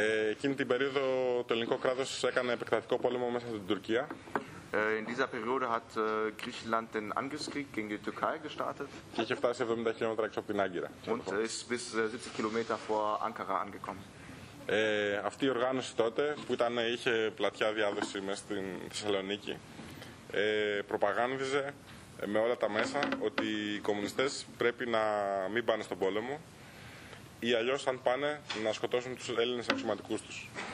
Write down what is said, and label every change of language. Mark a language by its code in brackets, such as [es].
[el] Εκείνη την περίοδο το ελληνικό κράτος έκανε επεκτατικό πόλεμο μέσα στην Τουρκία. [de] In dieser Periode hat Griechenland den Angriffskrieg gegen die Türkei gestartet. [el] Και είχε φτάσει 70 χιλιόμετρα έξω από την Άγκυρα. [de] Und ist bis 70 Kilometer vor Ankara angekommen. [el] Αυτή η οργάνωση τότε, που ήταν, είχε πλατιά διάδοση μέσα στην Θεσσαλονίκη, προπαγάνδιζε με όλα τα μέσα ότι οι κομμουνιστές πρέπει να μην πάνε στον πόλεμο ή αλλιώς αν πάνε να σκοτώσουν τους Έλληνες αξιωματικούς τους.